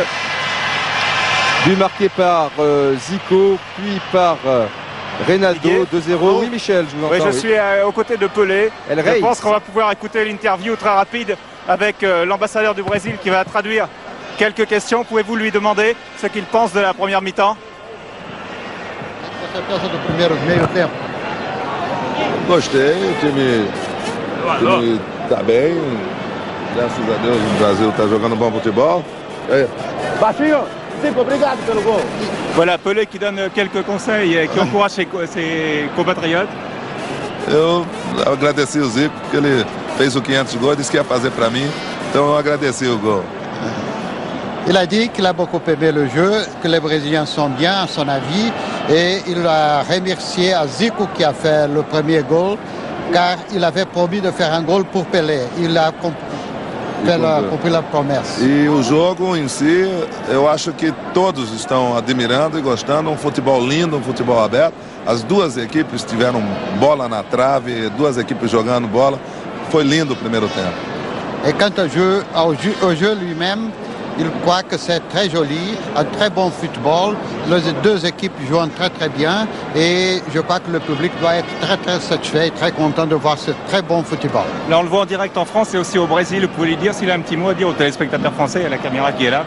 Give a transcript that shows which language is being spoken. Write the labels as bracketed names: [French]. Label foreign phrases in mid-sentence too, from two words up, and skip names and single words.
[French] But marqué par Zico, puis par... Reynaldo, 2-0. Oui, Michel, je vous entends. Oui, je suis aux côtés de Pelé. Je pense qu'on va pouvoir écouter l'interview très rapide avec l'ambassadeur du Brésil qui va traduire quelques questions. Pouvez-vous lui demander ce qu'il pense de la première mi-temps? [Portuguese] Gostei, o time está bem. Graças a Deus o Brasil está jogando bom futebol. Baixinho, Zico, obrigado pelo gol. [French] Voilà, Pelé qui donne quelques conseils et qui encourage ses compatriotes. [Portuguese] Eu agradeci o Zico porque ele fez o 500 gols, disse que ia fazer para mim, então eu agradeci o gol. [French] Il a dit qu'il a beaucoup aimé le jeu, que les Brésiliens sont bien à son avis, et il a remercié à Zico qui a fait le premier goal, car il avait promis de faire un goal pour Pelé. Il a cumpri la promesse. [Portuguese] E o jogo em si, eu acho que todos estão admirando e gostando. Um futebol lindo, um futebol aberto. As duas equipes tiveram bola na trave, duas equipes jogando bola. Foi lindo o primeiro tempo. [French] Et quant au jeu lui-même, il croit que c'est très joli, un très bon football. Les deux équipes jouent très très bien et je crois que le public doit être très très satisfait et très content de voir ce très bon football. Là on le voit en direct en France et aussi au Brésil. Vous pouvez lui dire s'il a un petit mot à dire aux téléspectateurs français, à la caméra qui est là?